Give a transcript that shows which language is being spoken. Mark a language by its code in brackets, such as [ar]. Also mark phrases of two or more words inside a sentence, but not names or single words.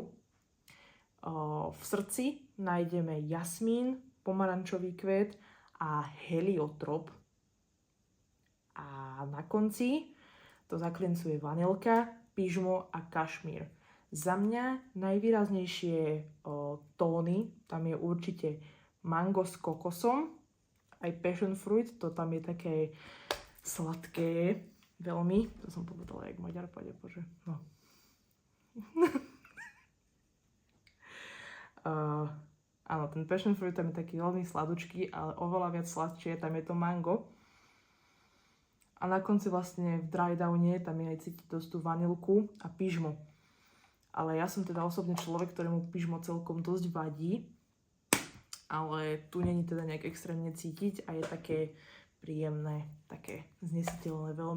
[sk] V srdci nájdeme jasmín, pomarančový kvet a heliotrop. A na konci to zaklincuje vanilka, pyžmo a kašmír. Za mňa najvýraznejšie tóny, tam je určite mango s kokosom, aj [en] passion fruit, [sk] to tam je také sladké veľmi. To som povedala, jak Maďar pade, bože. No. Áno, ten [en] passion fruit [sk] tam je taký veľmi sladučký, ale oveľa viac sladšie, tam je to mango. A na konci vlastne v [en] dry downe [sk] tam je aj cítiť dosť tú vanilku a pyžmo. Ale ja som teda osobne človek, ktorému pyžmo celkom dosť vadí. Ale tu není teda nejak extrémne cítiť a je také príjemné, také znesiteľné veľmi.